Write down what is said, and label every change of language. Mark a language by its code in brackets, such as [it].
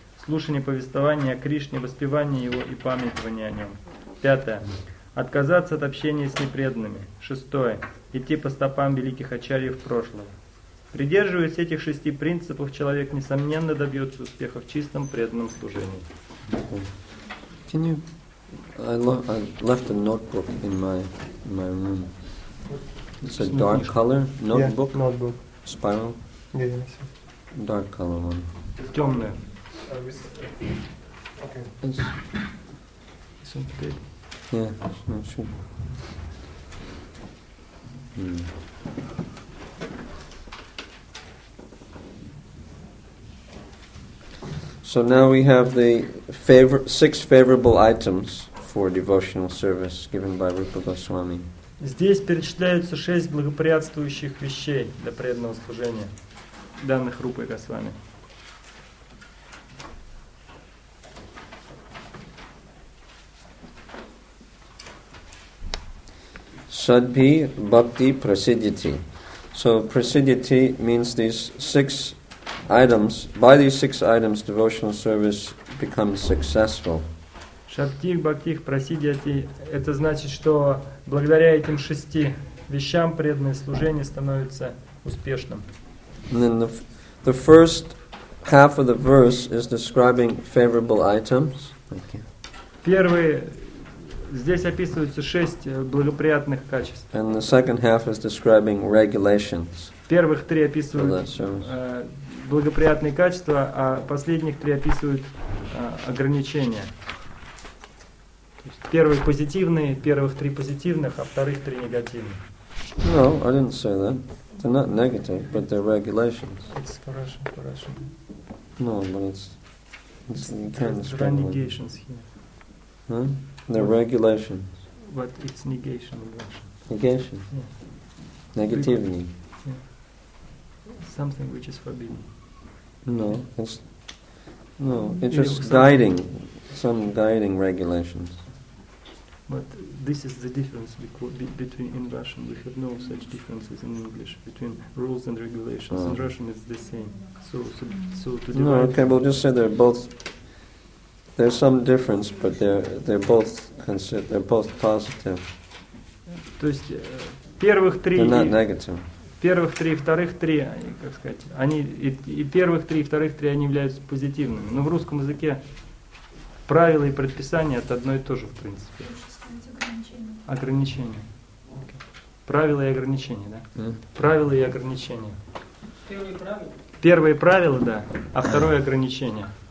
[ru] Слушание повествования о Кришне, воспевание его и памятование о нем. Пятое. Отказаться от общения с непреданными. Шестое. Идти по стопам великих ачарьев прошлого. Придерживаясь этих 6 принципов, человек, несомненно, добьется успеха в чистом преданном служении. [en] I left a notebook in my room. It's a dark color notebook. Yeah, notebook. Spiral. Yes. Dark color one. [ru] Темное. [en] Okay. It's, yeah, no, sure. So now we have the 6 favorable items for devotional service given by Rupa Goswami. [ru] Здесь перечисляются 6 благоприятствующих вещей для преданного служения, данных Рупой Госвами. [sa] Sadbhi Bhakti Prasiddhiti. [en] So Prasiddhiti means these 6 items. By these 6 items, devotional service becomes successful. [sa] Шабдих, бхактих, прасидьяти [ru] – это значит, что благодаря этим 6 вещам преданное служение становится успешным. [en] And then the first half of the verse is describing favorable items. [ru] Первые, здесь описываются 6 благоприятных качеств. [en] And the second half is describing regulations. [ru] Первых 3 описывают благоприятные качества, а последних 3 описывают ограничения. То есть первые позитивные, первых 3 позитивных, а вторых 3 негативных. [en] No, I didn't say that. They're not negative, but they're regulations. It's for Russian. No, but it's you can't There are describe negations here. Huh? They're regulations. But it's negation in Russian. Negation. Yeah. Negativity. Yeah. Something which is forbidden. No, it's just guiding, some guiding regulations. But this is the difference between in Russian. We have no such differences in English between rules and regulations. In Russian it's the same. So to divide. No, okay, we'll just say they're both. There's some difference, but they're both positive. [ru] То есть первых 3 [en] They're not negative. [ru] Первых 3 и вторых 3, как сказать, они и первых 3 и вторых 3 они являются позитивными. Но в русском языке правила и предписания это одно и то же в принципе. Ограничения. Okay. Правила и ограничения, да? Правила и ограничения. Первые правила, да, а второе ограничение.